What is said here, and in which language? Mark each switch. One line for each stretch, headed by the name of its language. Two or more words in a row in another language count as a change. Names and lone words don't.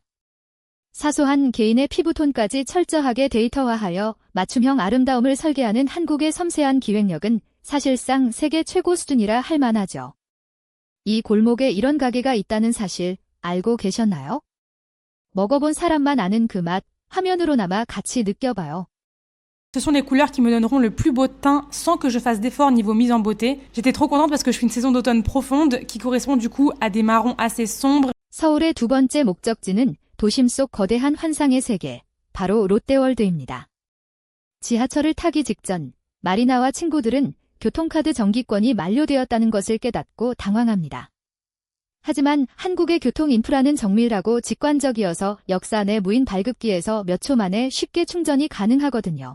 Korean: 사소한 개인의 피부톤까지 철저하게 데이터화하여 맞춤형 아름다움을 설계하는 한국의 섬세한 기획력은 사실상 세계 최고 수준이라 할 만하죠. 이 골목에 이런 가게가 있다는 사실 알고 계셨나요? 먹어본 사람만 아는 그 맛, 화면으로나마 같이 느껴봐요.
French: Ce sont les couleurs qui me donneront le plus beau teint sans que je fasse d'efforts niveau mise en beauté. J'étais trop contente parce que je fais une saison d'automne profonde qui correspond du coup à des marrons assez sombres.
Korean: 서울의 두 번째 목적지는 도심 속 거대한 환상의 세계, 바로 롯데월드입니다. 지하철을 타기 직전 마리나와 친구들은 교통카드 정기권이 만료되었다는 것을 깨닫고 당황합니다. 하지만 한국의 교통 인프라는 정밀하고 직관적이어서 역사 내 무인 발급기에서 몇 초 만에 쉽게 충전이 가능하거든요.